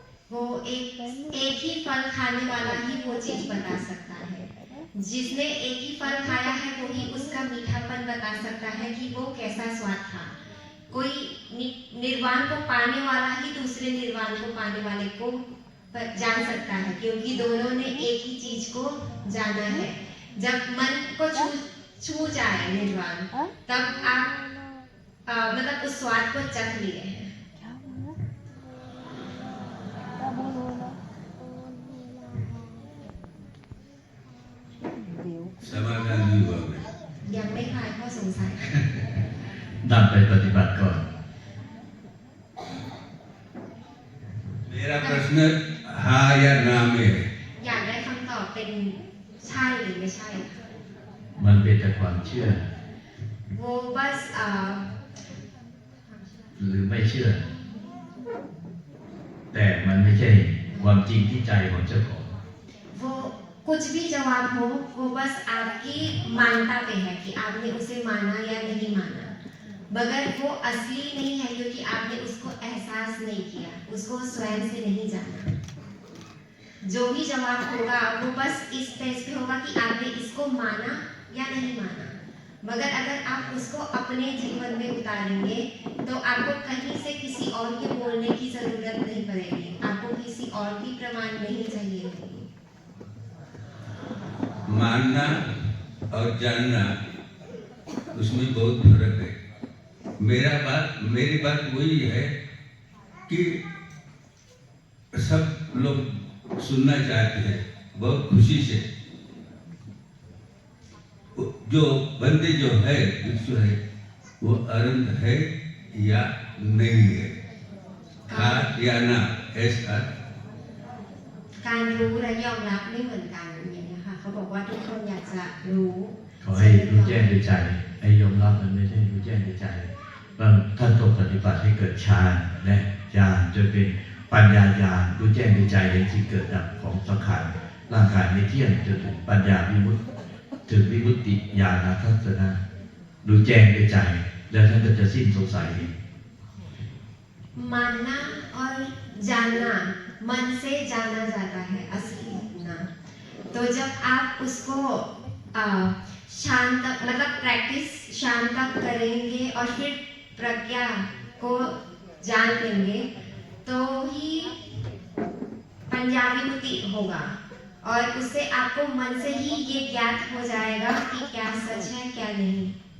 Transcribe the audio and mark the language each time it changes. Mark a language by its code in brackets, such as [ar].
[hi] वो एक ही फल खाने वाला ही वो चीज बता सकता है। जिसने एक ही फल खाया है वो ही उसका मीठापन बता सकता है कि वो कैसा स्वाद था। कोई निर्वाण को पाने वाला ही दूसरे निर्वाण को पाने वाले को जान सकता है, क्योंकि दोनों ने एक ही चीज को जाना है। जब मन को छू जाए निर्वाण तब आप मतलब उस स्वाद को चख लिए हैं। समाधान नहीं हुआ है। [th] ยังไม่คลายข้อสงสัย นำไปปฏิบัติก่อน [hi] मेरा प्रश्न हाँ या ना में है। [th] อยากได้คำตอบเป็นใช่หรือไม่ใช่ค่ะ มันเป็นแต่ความเชื่อ [hi] वो बस [th] หรือไม่เชื่อ แต่มันไม่ใช่ความจริงที่ใจของเจ้าของ [hi] वो कुछ भी जवाब हो वो बस आपकी मानता पे है कि आपने उसे माना या नहीं माना, मगर वो असली नहीं है क्योंकि आपने उसको एहसास नहीं किया, उसको स्वयं से नहीं जाना। जो भी जवाब होगा वो बस इस बेस पे होगा कि आपने इसको माना या नहीं माना, मगर अगर आप उसको अपने जीवन में उतारेंगे तो आपको कहीं से किसी और के बोलने की जरूरत नहीं पड़ेगी, आपको किसी और की प्रमाण नहीं चाहिए होगी। मानना और जानना उसमें बहुत फर्क है। मेरी बात वही है कि सब लोग सुनना चाहते हैं बहुत खुशी से। जो बंदे जो है भिक्षु है वो अरंत है या नहीं है, हाँ या ना, ऐसा [th] การรู้และยอมรับไม่เหมือนกันอย่างนี้ค่ะเขาบอกว่าทุกคนอยากจะรู้ ขอให้รู้แจ้งด้วยใจให้ยอมรับมันไม่ใช่รู้แจ้งด้วยใจบางท่านต้องปฏิบัติให้เกิดฌานและญาณจนเป็นปัญญาญาณรู้แจ้งด้วยใจเห็นสิ่งเกิดดับของสังขารร่างกายไม่เที่ยงจนถึงปัญญาวิมุตติถึงวิมุตติญาณทัศนะรู้แจ้งด้วยใจแล้วท่านก็จะสิ้นสงสัย [hi] मानना और जानना मन से जाना जाता है असली ना। तो जब आप उसको शांत तक मतलब प्रैक्टिस शांत तक करेंगे और फिर प्रज्ञा को जान लेंगे तो ही पंजाबी होगा और उससे आपको मन से ही ये ज्ञात हो जाएगा कि क्या सच है क्या नहीं।